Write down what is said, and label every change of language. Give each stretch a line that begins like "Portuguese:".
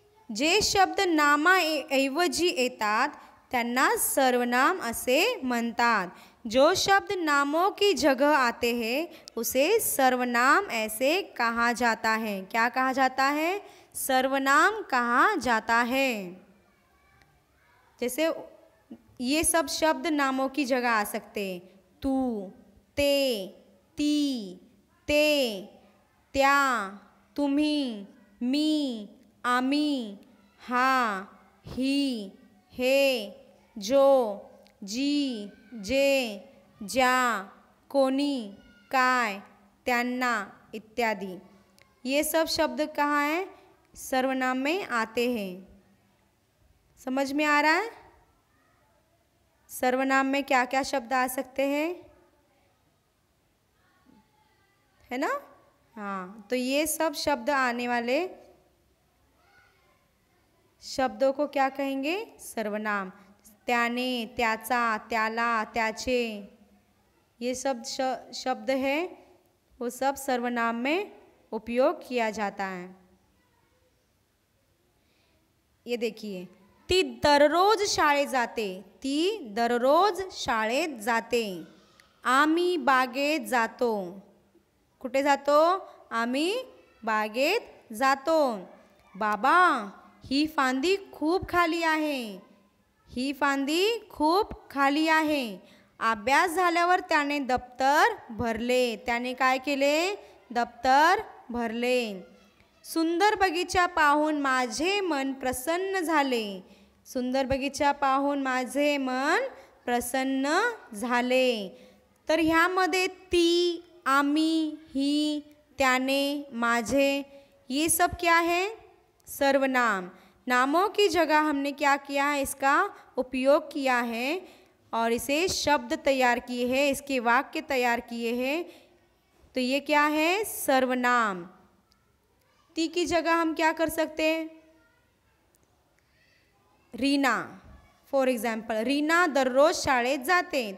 Marathi: जे शब्द नामाऐवजी येतात त्यांना सर्वनाम असे म्हणतात।
Hindi: जो शब्द नामों की जगह आते हैं उसे सर्वनाम ऐसे कहा जाता है। क्या कहा जाता है, सर्वनाम कहा जाता है। जैसे ये सब शब्द नामों की जगह आ सकते हैं,
Marathi: तू, ते, ती, ते, त्या, तुम्ही, मी, आम्ही, हा, ही, हे, जो, जी, जे, ज्या, कोणी, काय, त्यांना इत्यादि।
Hindi: ये सब शब्द कहाँ हैं, सर्वनाम में आते हैं। समझ में आ रहा है, सर्वनाम में क्या क्या शब्द आ सकते हैं, है ना। हाँ, तो ये सब शब्द आने वाले शब्दों को क्या कहेंगे, सर्वनाम।
Marathi: त्याने, त्याचा, त्याला, त्याचे,
Hindi: ये सब शब्द है वो सब सर्वनाम में उपयोग किया जाता है। ये देखिए,
Marathi: ती दररोज शाळेत जाते, ती दररोज शाळेत जाते। आम्ही बागेत जातो, कुठे जातो, आम्ही बागेत जातो। बाबा, ही फांदी खूप खाली आहे, ही फांदी खूप खाली आहे। अभ्यास झाल्यावर त्याने दप्तर भरले, त्याने काय केले, दप्तर भरले। सुंदर बगीचा पाहून माझे मन प्रसन्न झाले, सुंदर बगीचा पाहून माझे मन प्रसन्न झाले। तर ह्यामध्ये ती, आम्ही, ही, त्याने, माझे,
Hindi: ये सब क्या है,
Marathi: सर्वनाम।
Hindi: नामों की जगह हमने क्या किया है, इसका उपयोग किया है और इसे शब्द तैयार किए हैं, इसके वाक्य तैयार किए हैं। तो ये क्या है, सर्वनाम। ती की जगह हम क्या कर सकते हैं, रीना, फॉर एग्जाम्पल, रीना
Marathi: दररोज शाळेत जाते।